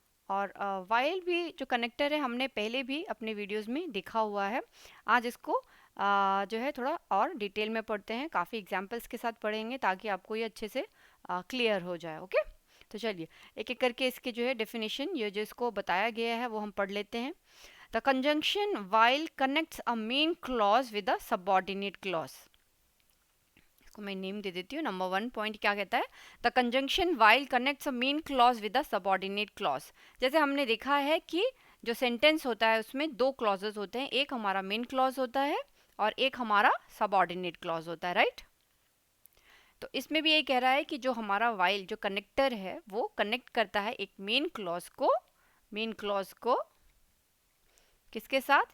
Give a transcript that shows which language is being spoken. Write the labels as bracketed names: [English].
[Hindi] और while भी जो कनेक्टर है हमने पहले भी अपने वीडियोस में देखा हुआ है। आज इसको जो है थोड़ा और डिटेल में पढ़ते हैं, काफ़ी एग्जांपल्स के साथ पढ़ेंगे ताकि आपको ये अच्छे से क्लियर हो जाए। ओके, तो चलिए एक एक करके इसके जो है डेफिनेशन ये जो इसको बताया गया है वो हम पढ़ लेते हैं। [English] The conjunction while connects a main clause with a subordinate clause। [Hindi] इसको मैं नेम दे देती हूँ। नंबर 1 पॉइंट क्या कहता है? [English] The conjunction while connects a main clause with a subordinate clause। [Hindi] जैसे हमने देखा है कि जो सेंटेंस होता है उसमें दो क्लॉजेस होते हैं, एक हमारा मेन क्लॉज होता है और एक हमारा सबऑर्डिनेट क्लॉज होता है, राइट। तो इसमें भी यही कह रहा है कि जो हमारा while जो कनेक्टर है वो कनेक्ट करता है एक मेन क्लॉज को किसके साथ?